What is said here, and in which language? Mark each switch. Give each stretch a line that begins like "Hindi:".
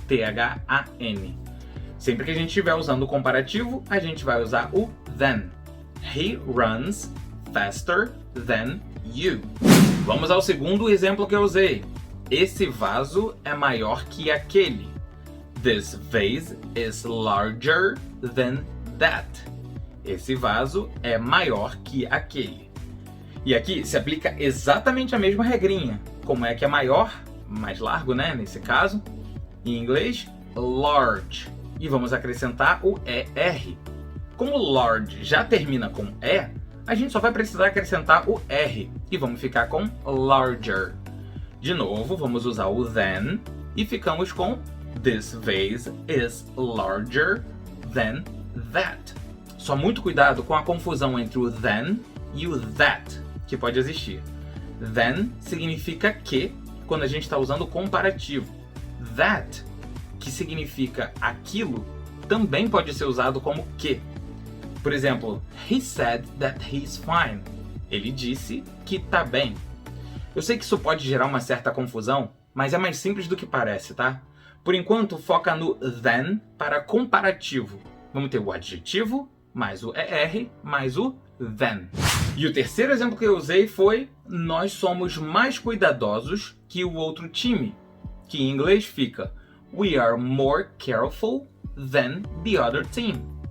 Portuguese: T-H-A-N. Sempre que a gente estiver usando o comparativo, a gente vai usar o than.
English: He runs faster than you.
Portuguese: Vamos ao segundo exemplo que eu usei. Esse vaso é maior que aquele.
English: This vase is larger than that.
Portuguese: Esse vaso é maior que aquele. E aqui se aplica exatamente a mesma regrinha. Como é que é maior? Mais largo, né? Nesse caso. Em inglês, large. E vamos acrescentar o ER. Como large já termina com E, a gente só vai precisar acrescentar o R. E vamos ficar com larger. De novo, vamos usar o than. E ficamos com
English: This vase is larger than that.
Portuguese: Só muito cuidado com a confusão entre o than e o that, que pode existir. Than significa que, quando a gente está usando o comparativo. That, que significa aquilo, também pode ser usado como que. Por exemplo,
English: he said that he's fine.
Portuguese: Ele disse que tá bem. Eu sei que isso pode gerar uma certa confusão, mas é mais simples do que parece, tá? Por enquanto, foca no than para comparativo. Vamos ter o adjetivo, mais o ER, mais o than. E o terceiro exemplo que eu usei foi nós somos mais cuidadosos que o outro time, que em inglês fica
English: we are more careful than the other team.